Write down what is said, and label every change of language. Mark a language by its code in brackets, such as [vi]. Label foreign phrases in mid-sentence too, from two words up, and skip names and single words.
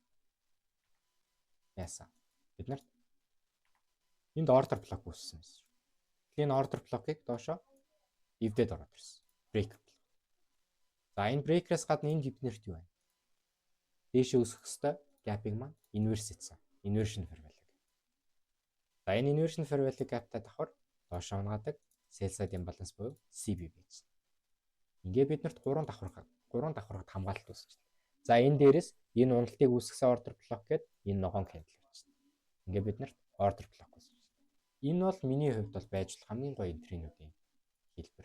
[mn] Яасан. Бид нарт энд [en] order block [mn] үүссэн юм шиг. Энэ [en] order block- [mn] ыг доошоо эвдээд ороод ирсэн. [en] Breaker block. [mn] За энэ breaker-аас гадна энд эвднэрт юу вэ? Дээшээ өсөх хэвээр gap-ыг маань inverse хийсэн. [en] Inversion fair value. [mn] За энэ [en] inversion fair value gap- [mn] тай давхар доошоо унгаадаг [en] sell side imbalance [mn] буюу CB байж. Ингээ бид нарт 3 давхаргад хамгаалалт үүсэж байна. За энэ дээрээс энэ уналтыг үүсгэсэн [en] order block [mn] гэдэг энэ ногоон candle байж байна. Ингээ бид нарт [en] order block [mn] үүсэж байна. Энэ бол миний хувьд бол байж болох хамгийн гоё энтринуудын хэлбэр.